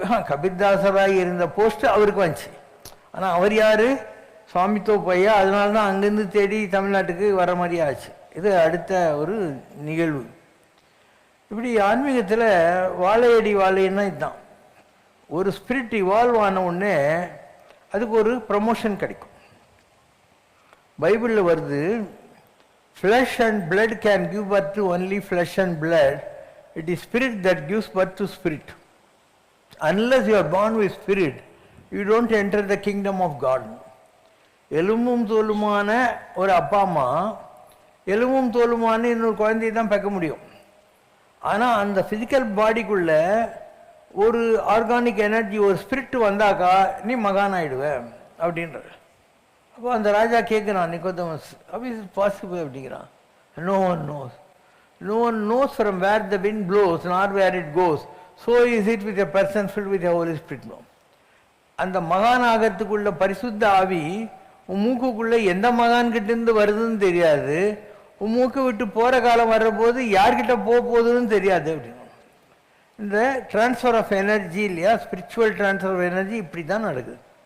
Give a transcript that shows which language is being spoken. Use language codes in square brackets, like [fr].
[ta] கபீர்தாசராக இருந்த போஸ்ட் அவருக்கு வந்துச்சு. ஆனால் அவர் யார்? சுவாமித்தோப்பு ஐயா. அதனால தான் அங்கேருந்து தேடி தமிழ்நாட்டுக்கு வர மாதிரி ஆச்சு. இது அடுத்த ஒரு நிகழ்வு. இப்படி ஆன்மீகத்தில் வாழையடி வாழைன்னா இதுதான். ஒரு ஸ்பிரிட் இவால்வ் ஆன உடனே அதுக்கு ஒரு ப்ரமோஷன் கிடைக்கும். பைபிளில் வருது, [en] flesh and blood can give birth to only flesh and blood. It is spirit that gives birth to spirit. Unless you are born with spirit, you don't enter the kingdom of God. [ta] எலும்பும் தோலுமான ஒரு அப்பா அம்மா எலும்பும் தோலுமான இன்னொரு குழந்தையை தான் பார்க்க முடியும். ஆனால் அந்த ஃபிசிக்கல் பாடிக்குள்ள ஒரு ஆர்கானிக் எனர்ஜி, ஒரு ஸ்பிரிட் வந்தாக்கா நீ மகான் ஆயிடுவேன் அப்படின்ற. அப்போ அந்த ராஜா கேட்குறான், நிக்கோதேமஸ், [en] how is it possible [ta] அப்படிங்கிறான். [en] No one knows. No one knows from where the wind blows nor where it goes. So is it with a person filled with the Holy Spirit. [ta] அந்த மகான் ஆகிறதுக்குள்ள பரிசுத்த ஆவி உன் மூக்குக்குள்ளே எந்த மகான்கிட்டேருந்து வருதுன்னு தெரியாது. உன் மூக்கு விட்டு போகிற காலம் வர்ற போது யார்கிட்ட போகுதுன்னு தெரியாது அப்படின்னு. இந்த ட்ரான்ஸ்ஃபர் ஆஃப் எனர்ஜி இல்லையா, ஸ்பிரிச்சுவல் ட்ரான்ஸ்ஃபர் ஆஃப் எனர்ஜி இப்படி தான் நடக்குது.